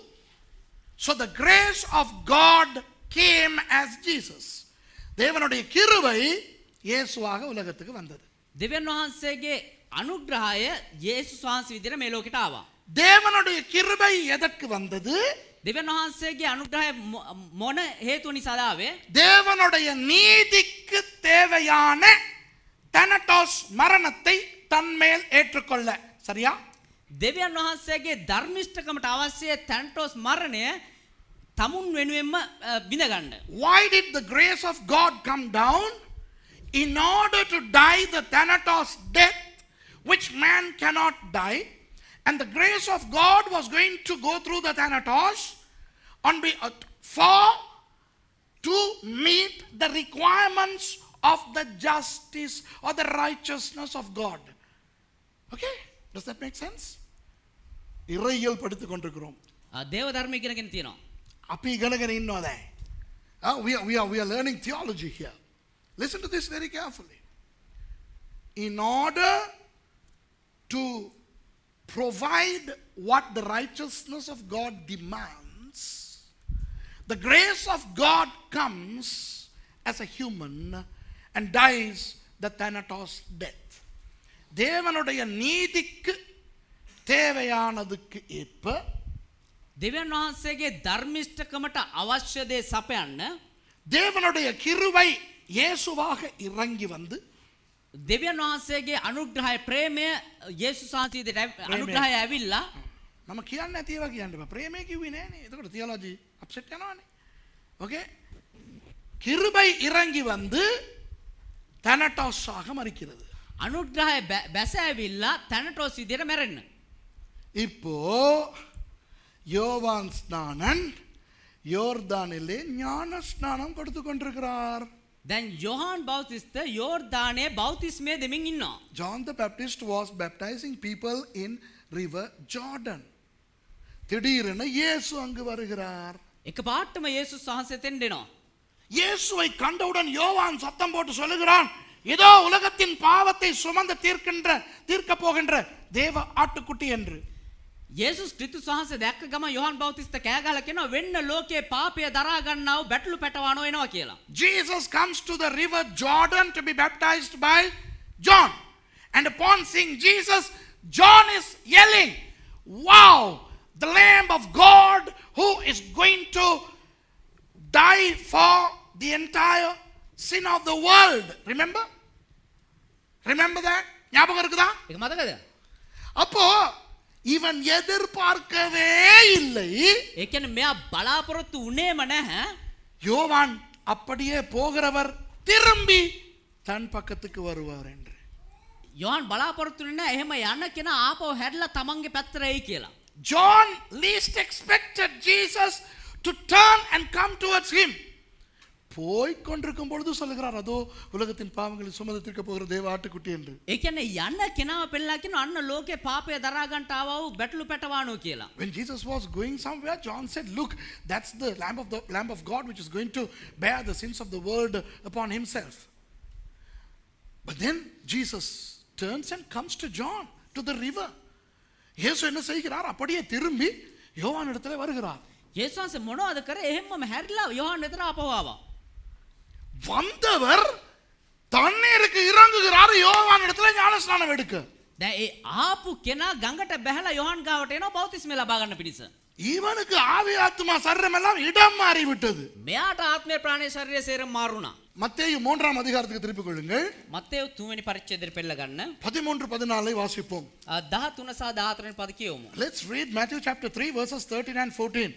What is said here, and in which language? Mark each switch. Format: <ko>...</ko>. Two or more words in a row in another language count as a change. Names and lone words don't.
<en>So the grace of God came as Jesus.</en> <ta>தேவனுடைய கிருபை இயேசுவாக உலகத்துக்கு வந்தது.</ta> <si>දෙවියන් වහන්සේගේ අනුග්‍රහය යේසුස් වහන්සේ විදිහට මේ ලෝකෙට ආවා.</si> <ta>தேவனுடைய கிருபை எதற்கு வந்தது?</ta> <si>දෙවියන් වහන්සේගේ අනුග්‍රහය මොන හේතුව නිසාද ආවේ?</si> <ta>தேவனுடைய நீதிக்கு தேவையான தனட்டோஸ் மரணத்தை தன்மேல் ஏற்றுக்கொள்ள. சரியா?</ta> <si>දෙවියන් වහන්සේගේ ධර්මිෂ්ඨකමට අවශ්‍ය තැන්ටෝස් මරණය තමුන් වෙනුවෙන්ම විඳගන්න.</si> <en>Why did the grace of God come down? In order to die the thanatos death which man cannot die, and the grace of God was going to go through the thanatos for to meet the requirements of the justice or the righteousness of God. Okay? Does that make sense?</en> <ta>இறையியல் படித்துக் கொண்டிருக்கிறோம்.</ta> <si>දේව ධර්මය ඉගෙනගෙන තියෙනවා. අපි ඉගෙනගෙන ඉන්නවා දැන්.</si> <en>We are learning theology here. Listen to this very carefully. In order to provide what the righteousness of God demands, the grace of God comes as a human and dies the Thanatos death.</en> <ta>தேவனுடைய நீதிக்கு தேவையானதுக்கு ஏற்ப</ta> <si>දෙවියන් වහන්සේගේ ධර්මිෂ්ඨකමට අවශ්‍ය දේ සපයන්න</si> <ta>தேவனுடைய கிருபை இயேசுவாக இறங்கி வந்து</ta> <si>දෙවියන් වහන්සේගේ අනුග්‍රහය ප්‍රේමය යේසුස් වහන්සේට අනුග්‍රහය ඇවිල්ලා நம்ம කියන්න නැති ඒවා කියන්න බෑ. ප්‍රේමය කිව්වේ නෑනේ. එතකොට</si> <en>theology upset</en> <si>යනවානේ.</si> <ta>ஓகே? கிருபை இறங்கி வந்து தனட்டோஸாக மரிக்கிறது.</ta> <si>අනුග්‍රහය බැස ඇවිල්ලා තැනටෝස් විදියට මැරෙන්න.</si> <ta>இப்போ யோவான் ஸ்நானன் யோர்தானிலே ஞான ஸ்நானம் கொடுத்து கொண்டிருக்கிறார்.</ta> <si>දැන් යොහාන් බෞතිස්ත යෝර්දානයේ බෞතිස්මය දෙමින් ඉන්නවා.</si> <en>John the Baptist was baptizing people in river Jordan.</en> <ta>திடீரென இயேசு அங்கு வருகிறார்.</ta> <si>එකපාරටම යේසුස් වහන්සේ එතෙන්ට එනවා.</si> <ta>இயேசுவை கண்டவுடன் யோவான் சத்தம் போட்டு சொல்லுகிறான், இதோ உலகத்தின் பாவத்தை சுமந்து தீர்க்க போகின்ற தேவ ஆட்டுக்குட்டி என்று.</ta> <si>යේසුස් ක්‍රිස්තුස් වහන්සේ දැක්ක ගම යොහාන් බෞතිස්ත කෑ ගහලා කියනවා වෙන්න ලෝකේ පාපය දරා ගන්නව බැටළු පැටවano එනවා කියලා.</si> <en>Jesus comes to the river Jordan to be baptized by John. And upon seeing Jesus, John is yelling, wow, the Lamb of God who is going to die for the entire sin of the world. Remember? Remember that?</en> <ta>ஞாபகம் இருக்குதா?</ta> <si>ඒක මතකද?</si> <ta>அப்போ இவன் எதிர்பார்க்கவே இல்லை.</ta> <si>ඒ කියන්නේ මෙයා බලාපොරොත්තු උනේම නැහැ.</si> <ta>யோவான் அப்படியே போகிறவர் திரும்பி தன் பக்கத்துக்கு வருவார் என்று.</ta> <si>යොහාන් බලාපොරොත්තු වෙන්නේ නැහැ. එහෙම යන කෙනා ආපහු හැරිලා තමන්ගේ පැත්තට එයි කියලා.</si> <en>John least expected Jesus to turn and come towards him.</en> <ta>போய் கொண்டிருக்கும் பொழுது சொல்லுகிறார், அதோ உலகத்தின் பாவங்களை சுமந்து தீர்க்க போகிற தேவ ஆட்டுக்குட்டி என்று.</ta> <si>ඒ කියන්නේ යන කෙනාව පෙන්නලා කියන අන්න ලෝකේ පාපය දරා ගන්නට ආවා වූ බැටළු පැටවano කියලා.</si> <en>When Jesus was going somewhere, John said, look, that's the lamb of God which is going to bear the sins of the world upon himself. But then Jesus turns and comes to John, to the river.</en> <ta>இயேசு என்ன செய்கிறார்? அப்படியே திரும்பி யோவான் இடத்துல வருகிறார்.</ta> <si>යේසුස් වහන්සේ මොනවද කරේ? එහෙම්මම හැරිලා යොහාන් වෙතට ආපහු ආවා.</si> <ta>வந்தவர் தண்ணீருக்கு இறங்குகிறார் யோவான் இடத்துல ஞானஸ்நானம் எடுக்க.</ta> <si>දැන් ඒ ආපු කෙනා ගඟට බැහැලා යොහාන් ගාවට එනවා බෞතිස්මය ලබා ගන්න පිණිස.</si> <ta>இவனுக்கு ஆவி ஆத்மா சரீரம் எல்லாம் இடம் மாறி விட்டது.</ta> <si>මෙයාට ආත්මය ප්‍රාණය ශරීරය සේරම මාරුණා.</si> <ta>மத்தேயு 3ஆம் அதிகாரத்துக்கு திருப்பிக் கொள்ளுங்கள்.</ta> <si>මත්තේයු 3 වෙනි පරිච්ඡේදයට පෙළ ගන්න.</si> <ta>13-14 வாசிப்போம்.</ta> <si>13 සහ 14 වෙනි පද කියවමු.</si> <en>Let's read Matthew chapter 3 verses 13 and 14.</en>